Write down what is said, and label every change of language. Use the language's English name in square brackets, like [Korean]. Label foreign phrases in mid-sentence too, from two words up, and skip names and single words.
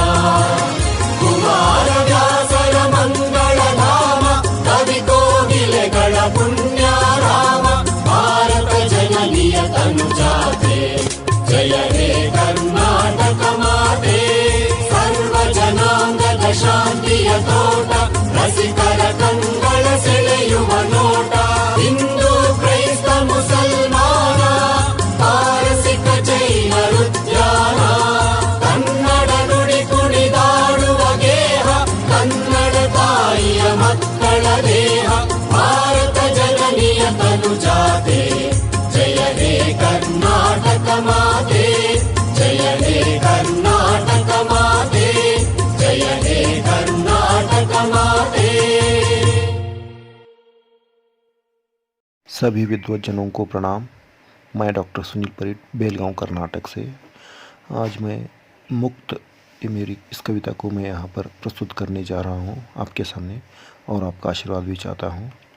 [Kannada] ಕುಮಾರ ವ್ಯಾಸರ ಮಂಗಳ ಧಾಮ, ಕವಿ ಕೋಕಿಲಗಣ ಪುಣ್ಯಾರಾಮ। ಭಾರತ ಜನನಿ ತನುಜಾತೆ, ಜಯ ಹೇ ಕರ್ನಾಟಕ ಮಾತೆ, ಸರ್ವಜನಾಂಗದ ಶಾಂತಿಯ ತೋಟ, ರಸಿಕರ ಕಂಗಳ ಸೆಳೆಯುವ ನೋಟ। ಹಿಂದೂ ಕ್ರೈಸ್ತ ಮುಸಲ್ಮಾನ, ಪಾರಸಿಕ ಜೈನ ಉದ್ಯಾನ, ಕನ್ನಡ ನುಡಿ ಕುಣಿದಾಡುವ ಗೇಹ, ಕನ್ನಡ ತಾಯಿಯ ಮಕ್ಕಳ ದೇಹ। ಭಾರತ ಜನನಿಯ ತನುಜಾತೆ, ಜಯ ಹೇ ಕರ್ನಾಟಕ ಮಾತೆ, ಜಯ ಹೇ ಕರ್ನಾಟಕ ಮಾತೆ, ಜಯ ಹೇ ಕರ್ನಾಟಕ ಮಾತೆ। [Hindi] सभी विद्वज्जनों को प्रणाम। मैं डॉक्टर सुनील परीट, बेलगांव कर्नाटक से। आज मैं मुक्त, ये मेरी इस कविता को मैं यहाँ पर प्रस्तुत करने जा रहा हूँ आपके सामने, और आपका आशीर्वाद भी चाहता हूँ।